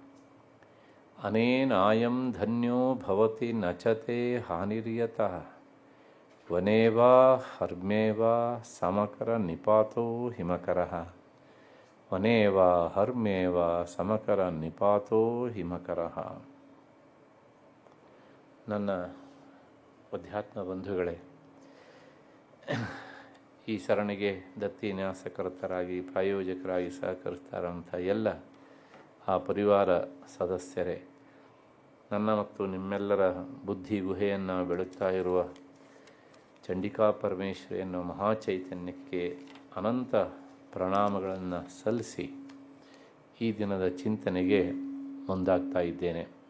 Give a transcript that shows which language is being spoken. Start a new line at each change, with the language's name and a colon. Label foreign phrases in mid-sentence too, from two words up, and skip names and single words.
Sanskrit: अनेनायं धन्यो भवति न च ते हानिर्यतः वने वा हर्म्ये वा समकरनिपातो हिमकरः वने वा हर्म्ये वा समकरनिपातो हिमकरः।
Kannada: ನನ್ನ ಅಧ್ಯಾತ್ಮ ಬಂಧುಗಳೇ, ಈ ಸರಣಿಗೆ ದತ್ತಿ ನ್ಯಾಸಕರ್ತರಾಗಿ ಪ್ರಾಯೋಜಕರಾಗಿ ಸಹಕರಿಸ್ತಾರಂಥ ಎಲ್ಲ ಆ ಪರಿವಾರ ಸದಸ್ಯರೇ, ನನ್ನ ಮತ್ತು ನಿಮ್ಮೆಲ್ಲರ ಬುದ್ಧಿ ಗುಹೆಯನ್ನು ಬೆಳಗ್ತಾ ಇರುವ ಚಂಡಿಕಾ ಪರಮೇಶ್ವರಿ ಎನ್ನುವ ಮಹಾಚೈತನ್ಯಕ್ಕೆ ಅನಂತ ಪ್ರಣಾಮಗಳನ್ನು ಸಲ್ಲಿಸಿ ಈ ದಿನದ ಚಿಂತನೆಗೆ ಮುಂದಾಗ್ತಾ ಇದ್ದೇನೆ.